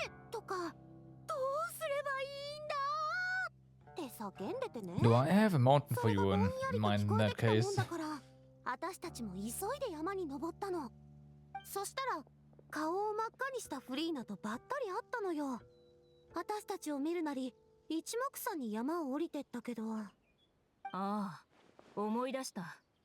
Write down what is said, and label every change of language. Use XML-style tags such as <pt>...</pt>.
<ja>とか、どうすればいいんだって叫んでてね。</ja> <en>Do I have a mountain for you in mind in that case?</en> <ja>私たちも急いで山に登ったの。そしたら顔を真っ赤にしたフリーナとばったり会ったのよ。私たちを見るなり一目散に山を降りてったけど。ああ、思い出した。</ja>